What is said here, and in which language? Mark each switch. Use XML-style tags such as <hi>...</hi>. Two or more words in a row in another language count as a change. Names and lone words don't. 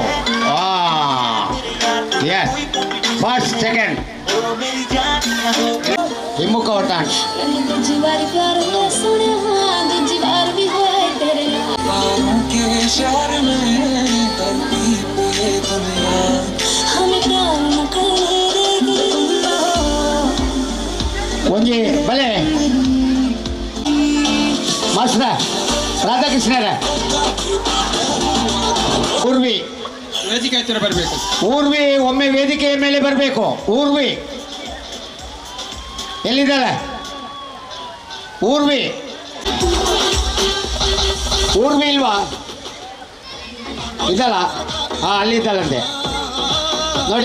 <en>yes first second</en> <tcy>ಹಿಮ್ಮುಖ ಹೊಟ್ಟಾಣ ಒಂಜಿ ಬಲೆ ಮಾಸ್ತರ ರಾಧಾಕೃಷ್ಣರ ಊರ್ವಿ</tcy> <kn>ವೇದಿಕೆ ಹತ್ತಿರ ಬರಬೇಕು. ಊರ್ವಿ ಒಮ್ಮೆ ವೇದಿಕೆಯ ಮೇಲೆ ಬರಬೇಕು. ಊರ್ವಿ ಎಲ್ಲಿದ್ದಾಳೆ? ಊರ್ವಿ ಇಲ್ವಾ? ಇದ್ದಲ್ಲ? ಅಲ್ಲಿದ್ದಾಳಂತೆ ನೋಡಿ.</kn>